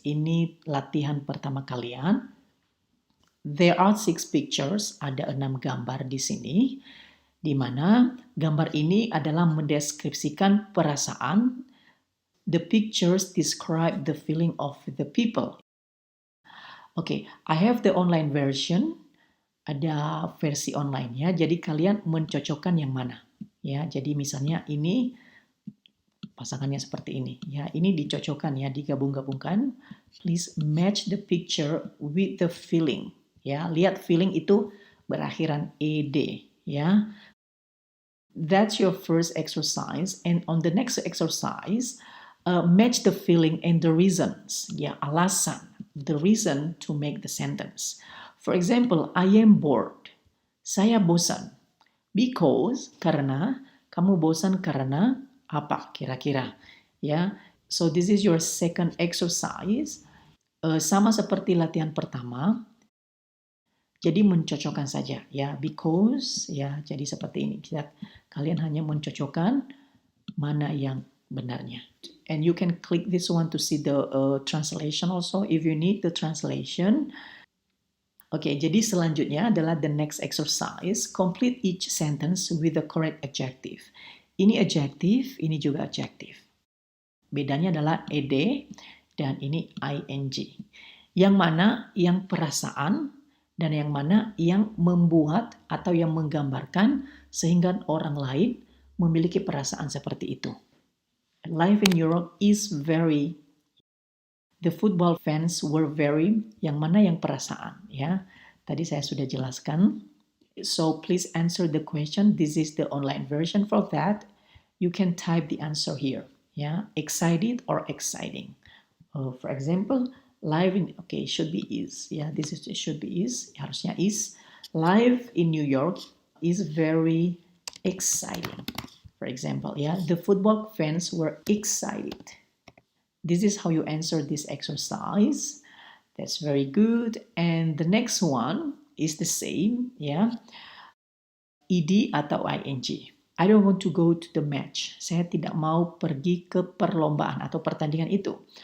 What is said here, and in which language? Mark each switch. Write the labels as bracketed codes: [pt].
[id] Ini latihan pertama kalian. [en] There are 6 pictures, [id] ada 6 gambar di sini, di mana gambar ini adalah mendeskripsikan perasaan. [en] The pictures describe the feeling of the people. Oke, I have the online version. [id] Ada versi online-nya, jadi kalian mencocokkan yang mana. Ya, jadi misalnya ini pasangannya seperti ini. Ya, ini dicocokkan ya, digabung-gabungkan. [en] Please match the picture with the feeling. [id] Ya, lihat feeling itu berakhiran ed. [en] Ya, that's your first exercise. And on the next exercise, match the feeling and the reasons. [id] Ya, alasan. [en] The reason to make the sentence. For example, I am bored. [id] Saya bosan. Because, karena, kamu bosan karena apa kira-kira? [en] Ya, so this is your second exercise. [id] Sama seperti latihan pertama. Jadi mencocokkan saja ya, because ya, jadi seperti ini. Kalian hanya mencocokkan mana yang benarnya. [en] And you can click this one to see the translation also if you need the translation. [id] Oke, jadi selanjutnya adalah [en] the next exercise. Complete each sentence with the correct adjective. [id] Ini adjective, ini juga adjective. Bedanya adalah ed dan ini ing. Yang mana yang perasaan dan yang mana yang membuat atau yang menggambarkan sehingga orang lain memiliki perasaan seperti itu. [en] Life in Europe is very, the football fans were very, [id] yang mana yang perasaan ya. Tadi saya sudah jelaskan. [en] So please answer the question. This is the online version for that. You can type the answer here. Ya, excited or exciting. For example, live in, should be is. Ya, this is should be is. [id] Harusnya is. [en] Live in New York is very exciting. For example, the football fans were excited. This is how you answer this exercise. That's very good. And the next one is the same, ed atau ing. I don't want to go to the match. [id] Saya tidak mau pergi ke perlombaan atau pertandingan itu.